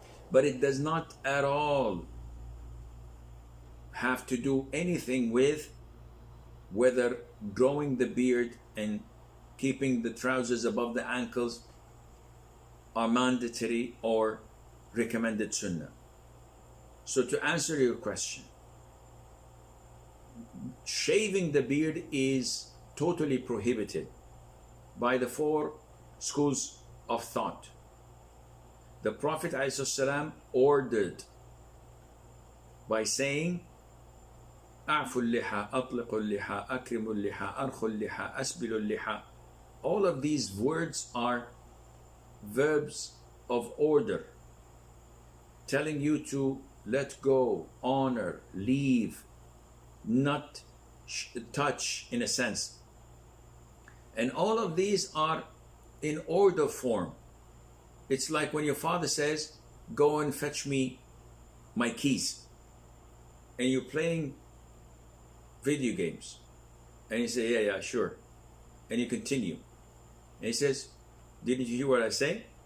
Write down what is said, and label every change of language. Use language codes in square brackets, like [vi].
[en] But it does not at all have to do anything with whether growing the beard and keeping the trousers above the ankles are mandatory or recommended sunnah. So to answer your question, shaving the beard is totally prohibited by the 4 schools of thought. The Prophet ﷺ ordered by saying, [ar] أعفوا اللحى, أطلقوا اللحى, أكرموا اللحى, أرخوا اللحى, أسبلوا اللحى. [en] All of these words are verbs of order, telling you to let go, honor, leave, not touch, in a sense. And all of these are in order form. It's like when your father says, go and fetch me my keys, and you're playing video games, and you say, yeah, sure, and you continue, and he says, didn't you hear what I say?